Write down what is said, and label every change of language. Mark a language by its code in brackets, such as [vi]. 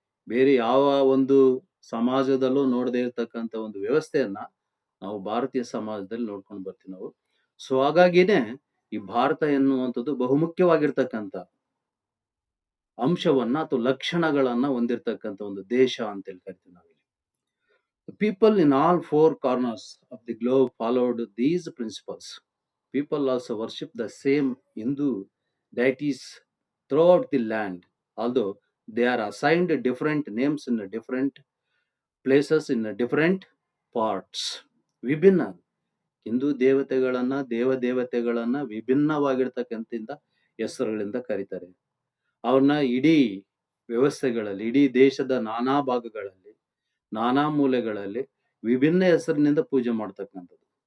[kn] ಬೇರೆ ಯಾವ ಒಂದು ಸಮಾಜದಲ್ಲೂ ನೋಡದೇ ಇರ್ತಕ್ಕಂಥ ಒಂದು ವ್ಯವಸ್ಥೆಯನ್ನ ನಾವು ಭಾರತೀಯ ಸಮಾಜದಲ್ಲಿ ನೋಡ್ಕೊಂಡು ಬರ್ತೀವಿ ನಾವು. ಸೊ ಹಾಗಾಗಿನೇ ಈ ಭಾರತ ಎನ್ನುವಂಥದ್ದು ಬಹುಮುಖ್ಯವಾಗಿರ್ತಕ್ಕಂಥ ಅಂಶವನ್ನ ಅಥವಾ ಲಕ್ಷಣಗಳನ್ನ ಹೊಂದಿರತಕ್ಕಂಥ ಒಂದು ದೇಶ ಅಂತ ಹೇಳಿ ಕರಿತೀವಿ ನಾವಿಲ್ಲಿ. [en] People in all four corners of the globe followed these principles. People also worship the same Hindu deities throughout the land, although they are assigned different names in different places in different parts. [kn] ವಿಭಿನ್ನ ಹಿಂದೂ ದೇವತೆಗಳನ್ನ ವಿಭಿನ್ನವಾಗಿರ್ತಕ್ಕಂಥ ಹೆಸರುಗಳಿಂದ ಕರೀತಾರೆ. ಅವ್ರನ್ನ ಇಡೀ ವ್ಯವಸ್ಥೆಗಳಲ್ಲಿ, ಇಡೀ ದೇಶದ ನಾನಾ ಭಾಗಗಳಲ್ಲಿ, ನಾನಾ ಮೂಲೆಗಳಲ್ಲಿ ವಿಭಿನ್ನ ಹೆಸರಿನಿಂದ ಪೂಜೆ ಮಾಡ್ತಕ್ಕಂಥದ್ದು.